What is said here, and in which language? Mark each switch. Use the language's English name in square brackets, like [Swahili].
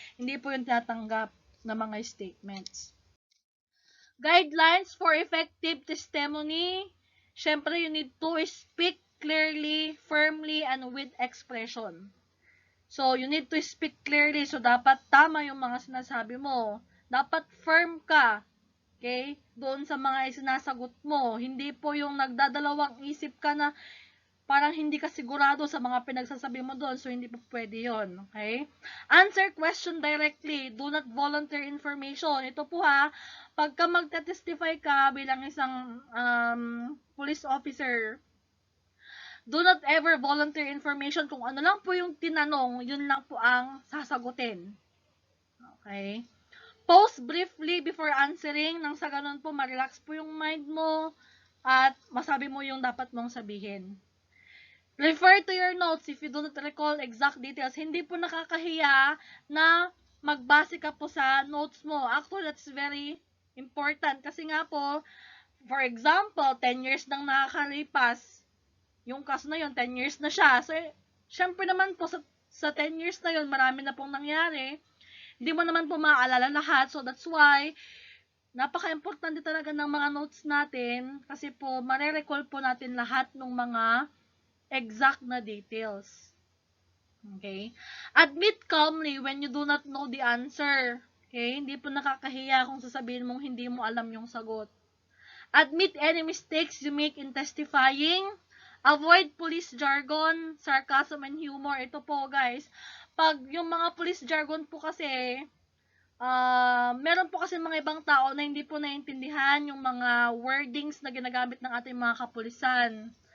[Filipino] Hindi po yung tinatanggap na mga statements. [English] Guidelines for effective testimony. Syempre, you need to speak clearly, firmly, and with expression. So, you need to speak clearly. [Filipino] So, dapat tama yung mga sinasabi mo. Dapat firm ka. Okay? Doon sa mga sinasagot mo. Hindi po yung nagdadalawang isip ka na parang hindi ka sigurado sa mga pinagsasabi mo doon. So, hindi po pwede yun. Okay? [English] Answer question directly. Do not volunteer information. [Filipino] Ito po pagka magta-testify ka bilang isang [English] police officer, do not ever volunteer information. [Filipino] Kung ano lang po yung tinanong, yun lang po ang sasagutin. Okay? [English] Pause briefly before answering. [Filipino] Nang sa ganun po, ma-relax po yung mind mo at masabi mo yung dapat mong sabihin. [English] Refer to your notes if you do not recall exact details. [Filipino] Hindi po nakakahiya na magbase ka po sa notes mo. [English] Actually, that's very important. [Filipino] Kasi nga po, for example, 10 years nang nakakalipas, yung kaso na yun, 10 years na siya. So, syempre naman po, sa 10 years na yun, marami na pong nangyari. Hindi mo naman po maaalala lahat. So, that's why, napaka-importante talaga ng mga notes natin. Kasi po, marirecall po natin lahat ng mga exact na details. Okay? [English] Admit calmly when you do not know the answer. Okay? [Filipino] Hindi po nakakahiya kung sasabihin mong hindi mo alam yung sagot. [English] Admit any mistakes you make in testifying. Avoid police jargon, sarcasm, and humor. [Filipino] Ito po, guys. Pag yung mga police jargon po kasi, meron po kasi mga ibang tao na hindi po naiintindihan yung mga wordings na ginagamit ng ating mga kapulisan.